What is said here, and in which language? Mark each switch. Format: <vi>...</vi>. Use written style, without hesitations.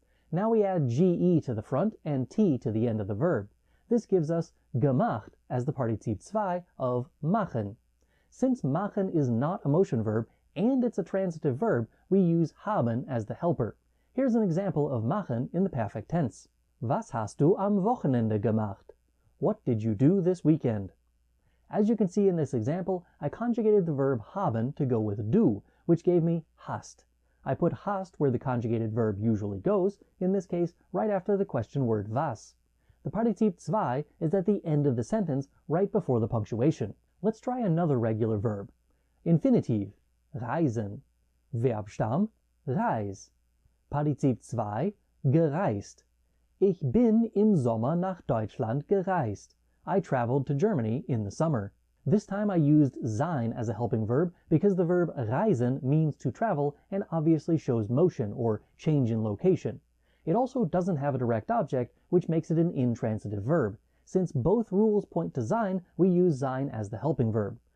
<en>Now we add ge to the front and t to the end of the verb. This gives us gemacht as the Partizip 2 of machen. Since machen is not a motion verb and it's a transitive verb, we use haben as the helper. Here's an example of machen in the perfect tense.</en> <de>Was hast du am Wochenende gemacht?</de> <en>What did you do this weekend? As you can see in this example, I conjugated the verb haben to go with do, which gave me hast. I put hast where the conjugated verb usually goes, in this case right after the question word was. The Partizip 2 is at the end of the sentence right before the punctuation. Let's try another regular verb.</en> <de>Infinitiv, reisen. Verbstamm, reis. Partizip 2, gereist. Ich bin im Sommer nach Deutschland gereist.</de> <en>I traveled to Germany in the summer. This time I used sein as a helping verb because the verb reisen means to travel and obviously shows motion or change in location. It also doesn't have a direct object, which makes it an intransitive verb. Since both rules point to sein, we use sein as the helping verb.</en>